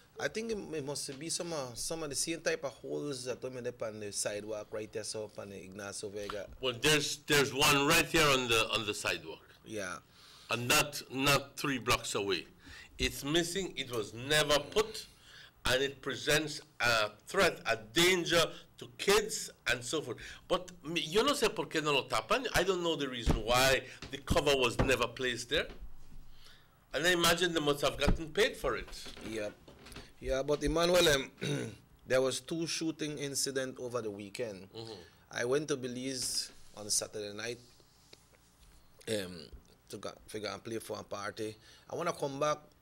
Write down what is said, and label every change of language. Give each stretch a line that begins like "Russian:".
English: I think it must be some of the same type of holes that we made up on the sidewalk right there, so up on the Ignacio Vega. Well, there's one right here on the sidewalk. Yeah. And not 3 blocks away. It's missing. It was never put, and it presents a threat, a danger to kids and so forth. But
Spanish: yo no sé por qué no lo tapan.
English: I don't know the reason why the cover was never placed there. And I imagine they must have gotten paid for it. Yeah. Yeah, but Emmanuel, there was 2 shooting incidents over the weekend. Mm-hmm. I went to Belize on Saturday night to figure and play for a party. I want to come back.